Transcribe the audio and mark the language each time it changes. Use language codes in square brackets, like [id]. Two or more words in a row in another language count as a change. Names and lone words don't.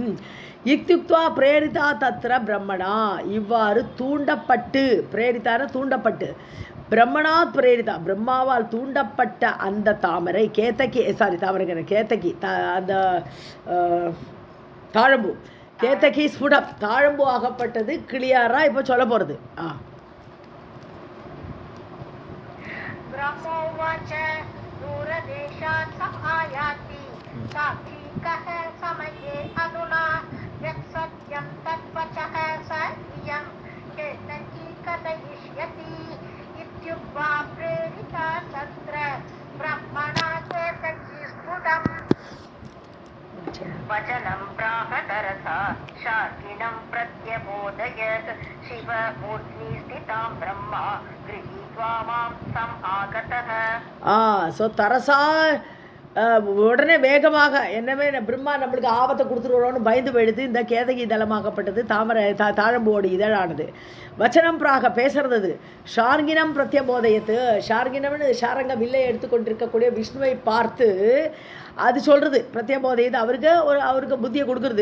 [sa] इत्युक्त्वा प्रेरिता तत्र ब्रह्मणा, [ta] இவ்வாறு தூண்டப்பட்டு, பிரேரிதான தூண்டப்பட்டு, [sa] ब्रह्मणात् प्रेरिता [ta] பிரம்மாவால் தூண்டப்பட்ட அந்த தாமரை கேதகி, தாமரை கேதகி, அந்த தாழம்பூ [sa] केतकी स्फुटम्, [ta] தாழம்பூ ஆகப்பட்டது கிளியாரா இப்போ சொல்ல போகிறது. [sa] ब्रह्मोवाच दूरदेशात् समायाति साक्षी कः समये अधुना यत् सत्यं तद्वचः स इयं केतकी कथयिष्यति. इत्युक्त्वा प्रेरिता तत्र ब्रह्मणा केतकी स्फुटम्. वचनं प्राहतरसा शार्किणं प्रत्यबोधयत् शिवमूर्ध्नि स्थितां ब्रह्मा गृहीत्वा मां समागतः. [ta] ஸோ தரசா உடனே வேகமாக என்னவே பிரம்மா நம்மளுக்கு ஆபத்தை கொடுத்துருவோன்னு பயந்து போயிடுது. இந்த கேதகி தளமாகப்பட்டது தாமரை தாழம்போடு இதழானது. [sa] वचनं प्राह [ta] பேசுறது, [sa] शार्किणं प्रत्यबोधयत्, [ta] ஷார்கினம்னு ஷாரங்க வில்லை எடுத்துக்கொண்டிருக்கக்கூடிய விஷ்ணுவை பார்த்து அது சொல்கிறது, பிரத்யபோதயத்து அவருக்கு புத்தியை கொடுக்குறது.